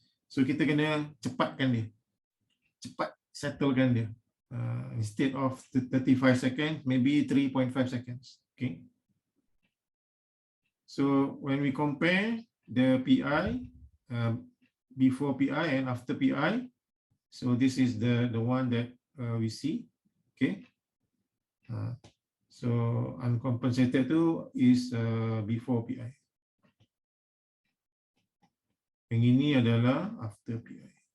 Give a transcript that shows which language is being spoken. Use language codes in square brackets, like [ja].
[ms] So kita kena cepatkan dia. Cepat settlekan dia. [en] Instead of 35 seconds, maybe 3.5 seconds. Okay. So when we compare the PI before PI and after PI, so this is the one that we see. Okay. So uncompensated tu is before PI. [ms] Yang ini adalah [en] after PI.